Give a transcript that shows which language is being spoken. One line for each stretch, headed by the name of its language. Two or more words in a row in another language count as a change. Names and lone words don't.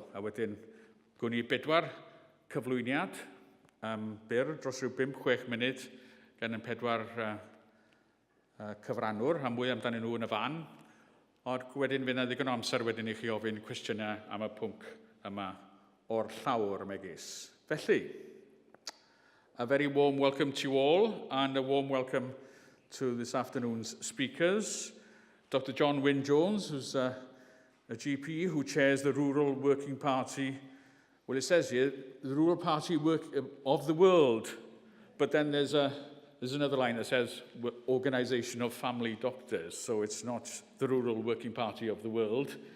Welsh: A wedyn, gwn i 4 cyflwyniad byr dros rhyw 5-6 munud gan yn 4 cyfrannwr, a mwy amdanyn nhw yn y fan. Ond wedyn fydd yna ddigon o amser wedyn i chi ofyn cwestiynau am y pwnc yma o'r llawr megis.
English: Felly, a very warm welcome to you all, and a warm welcome to this afternoon's speakers. Dr. John Wynn-Jones, who's a GP who chairs the Rural Working Party. Well, it says here, the Rural Party of the World, but then there's another line that says Organisation of Family Doctors, so it's not the Rural Working Party of the World.